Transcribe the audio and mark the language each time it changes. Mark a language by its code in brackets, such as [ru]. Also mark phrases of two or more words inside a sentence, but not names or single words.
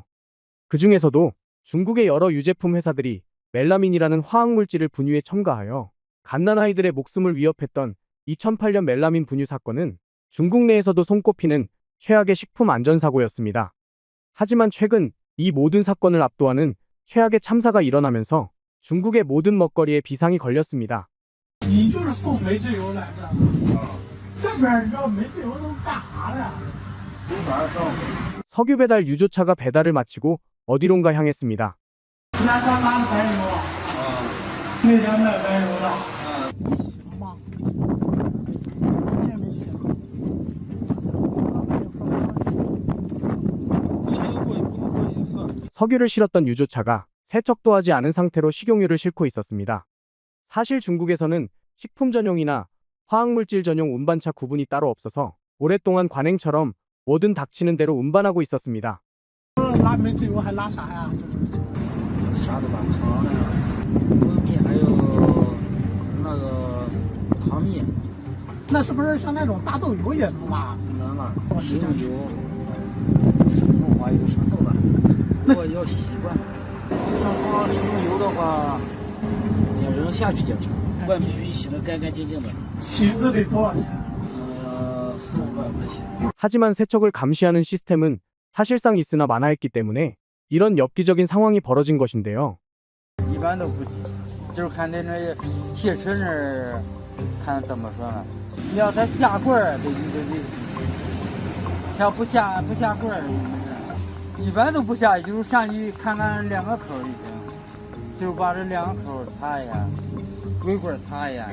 [ko] 그 중에서도 중국의 여러 유제품 회사들이 멜라민이라는 화학물질을 분유에 첨가하여 갓난아이들의 목숨을 위협했던 2008년 멜라민 분유 사건은 중국 내에서도 손꼽히는 최악의 식품 안전사고였습니다. 하지만 최근 이 모든 사건을 압도하는 최악의 참사가 일어나면서 중국의 모든 먹거리에 비상이 걸렸습니다. [zh] 你就是送煤制油来的，这边你知道煤制油都干啥的？ [ko] 석유 배달 유조차가 배달을 마치고 어디론가 향했습니다. [zh] 那咱拉的白油啊，那天卖白油的，行吗？也没行。 [ko] 석유를 실었던 유조차가 세척도 하지 않은 상태로 식용유를 싣고 있었습니다. 사실 중국에서는 식품 전용이나 화학물질 전용 운반차 구분이 따로 없어서 오랫동안 관행처럼 뭐든 닥치는 대로 운반하고 있었습니다. [zh] 拉煤制油还拉啥呀？啥都拉，糖呀、蜂蜜还有那个糖蜜。那是不是像那种大豆油也能拉？能拉，食用油、木花油啥都拉，不过要习惯。像光食用油的话，你要扔下去检查，外必须洗得干干净净的。洗一次得多少钱？4、5万块钱。 [ko] 하지만 세척을 감시하는 시스템은 사실상 있으나 마나했기 때문에 이런 엽기적인 상황이 벌어진 것인데요. [zh] 一般都不洗，就是看在那铁车那儿，看怎么说呢？你要它下棍儿，得洗；要不下棍儿，一般都不下，就是上去看看两个口就行，就把这两个口擦一下，鬼棍擦一下。